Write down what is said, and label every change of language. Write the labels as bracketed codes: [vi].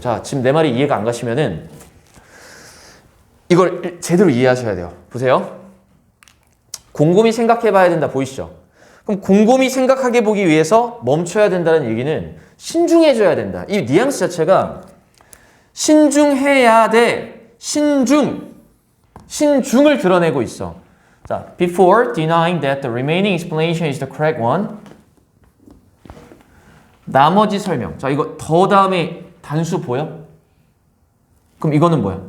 [ko] 자, 지금 내 말이 이해가 안 가시면은 이걸 제대로 이해하셔야 돼요. 보세요. 곰곰이 생각해 봐야 된다. 보이시죠? 그럼 곰곰이 생각하게 보기 위해서 멈춰야 된다는 얘기는 신중해져야 된다. 이 뉘앙스 자체가 신중해야 돼. 신중을 드러내고 있어. [en] 자, before denying that the remaining explanation is the correct one. [ko] 나머지 설명. 자, 이거 더 다음에 단수 보여? 그럼 이거는 뭐야?